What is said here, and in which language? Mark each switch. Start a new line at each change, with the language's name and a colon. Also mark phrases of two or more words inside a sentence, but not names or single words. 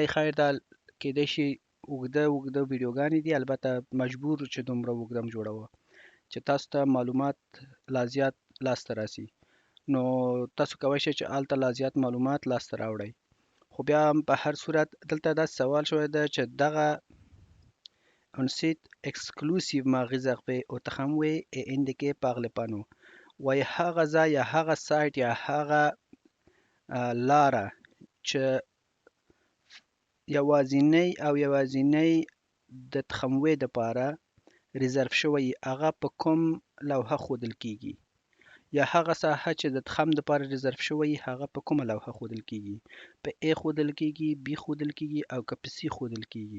Pashto: خیر دا کېدای شي اوږده ویډیوګانې دي، البته مجبور چې دومره اوږده م جوړوه چې تاسو ته معلومات لا زیات لاسته راسي. نو تاسو کولی شئ چې هلته لا زیات معلومات لاسته راوړئ. خو بیا هم په هر صورت دلته داسې سوال شوی ده چې دغه
French: un site exclusivement réservé au tramway est indiqué par le panneau.
Pashto: وایي هغه ځای یا هغه سایټ یا هغه لاره چې یوازینی د تراموي دپاره ریزرف شوی هغه په کوم لوحه ښودل کیږي، یا هغه ساحه چې د ترام دپاره ریزرف شوی هغه په کومه لوحه ښودل کیږي، په A ښودل کیږي، B ښودل کیږي او که په C ښودل کیږي.